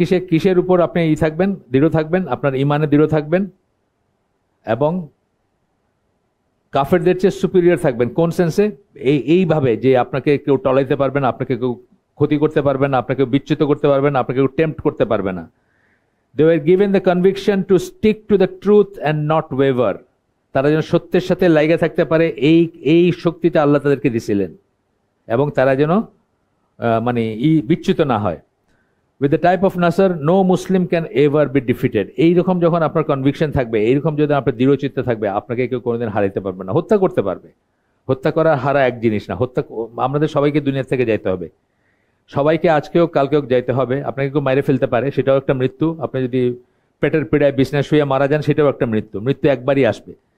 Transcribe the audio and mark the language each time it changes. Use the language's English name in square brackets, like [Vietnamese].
[Bangla] কিসের উপর আপনি থাকবেন, দৃঢ় থাকবেন, আপনার ইমানে দৃঢ় থাকবেন, এবং কাফেরদের চেয়ে সুপিরিয়র থাকবেন। কোন সেন্সে? এইভাবে যে আপনাকে কেউ টলাইতে পারবে না, আপনাকে কেউ ক্ষতি করতে পারবে না, আপনাকে বিচ্যুত করতে পারবে না, আপনাকে কেউ টেম্পট করতে পারবে না। [English] They were given the conviction to stick to the truth and not waver. [Bangla] তারা যেন সত্যের সাথে লাইগা থাকতে পারে, এই শক্তিটা আল্লাহ তাদেরকে দিয়েছিলেন, এবং তারা যেন মানে বিচ্যুত না হয়। [English] With the type of Nasr, no Muslim can ever be defeated. [Bangla] এইরকম যখন আপনার কনভিকশন থাকবে, এইরকম যদি আপনার দৃঢ়চিত্ত থাকবে, আপনাকে কেউ কোনোদিন হারাইতে পারবে না। হত্যা করতে পারবে, হত্যা করা হারা এক জিনিস না। আমাদের সবাইকে দুনিয়া থেকে যাইতে হবে, সবাইকে আজকেও কালকেও যাইতে হবে। আপনাকে কেউ মাইরে ফেলতে পারে, সেটাও একটা মৃত্যু। আপনি যদি পেটের পীড়ায় বিছনায় শুয়ে মারা যান, সেটাও একটা মৃত্যু। মৃত্যু একবারই আসবে।